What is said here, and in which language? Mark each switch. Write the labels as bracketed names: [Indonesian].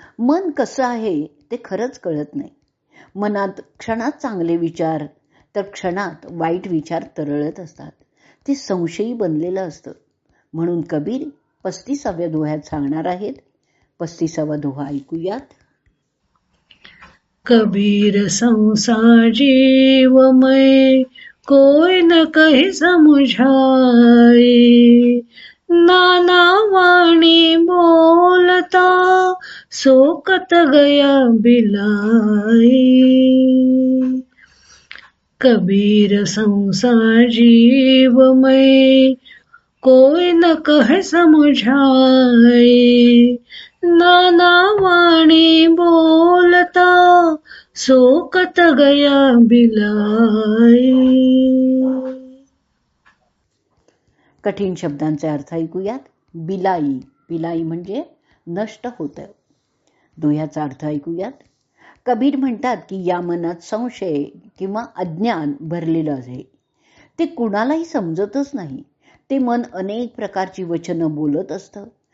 [Marathi] मन कसं आहे ते खरंच कळत नाही. मनात क्षणात चांगले विचार तर क्षणात वाईट विचार तरळत असतात. ते संशयी बनलेलं असतं. म्हणून कबीर 35व्या दोह्यात सांगणार आहेत. 35वा दोहा ऐकूयात. [Hindi] कबीर संसार जीवमय, कोई न कहि समुझाई. नाना वाणी बोलता, सोकत गया बिलाई. कबीर संसार जीवमय, कोई न कह समुझाई. नाना वाणी बोलता, सोकत गया बिलाई. [Marathi] कठीण शब्दांचे अर्थ ऐकूयात. बिलाई, बिलाई म्हणजे नष्ट होतं. दोह्याचा अर्थ ऐकूयात. कबीर म्हणतात की या मनात संशय किंवा अज्ञान भरलेलं आहे. ते कुणालाही समजतच नाही. ते मन अनेक प्रकारची वचनं बोलत असतं.